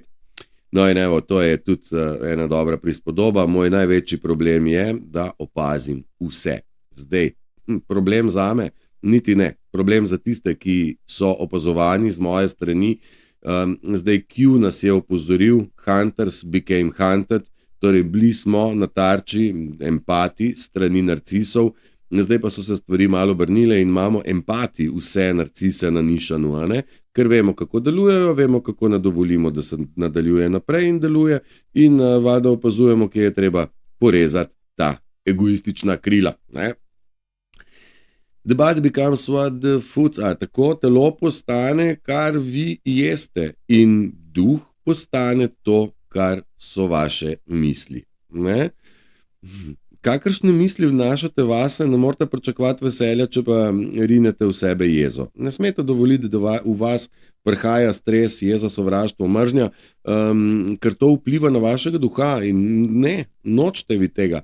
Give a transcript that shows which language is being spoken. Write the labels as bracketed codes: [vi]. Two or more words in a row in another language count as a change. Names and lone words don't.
[sl] No in evo, to je tudi ena dobra prispodoba. Moj največji problem je, da opazim vse. Zdaj, problem zame? Niti ne. Problem za tiste, ki so opazovani z moje strani. Zdaj, Q nas je opozoril, [en] hunters became hunted, [sl] torej bili smo na tarči empati strani narcisov, zdaj pa so se stvari malo obrnile in imamo empati vse narcise na nišanu, ker vemo, kako delujejo, vemo, kako dovolimo, da se nadaljuje naprej in deluje in valjda opazujemo, kje je treba porezati ta egoistična krila. [en] The body becomes what the foods are. [sl] Tako telo postane, kar vi jeste in duh postane to, kar so vaše misli. kakršne misli vnašate vase, ne morete pričakovati veselja, če pa rinete v sebe jezo. Ne smete dovoliti, da v vas prihaja stres, jeza, sovraštvo, mržnja, ker to vpliva na vašega duha in ne, nočete vi tega.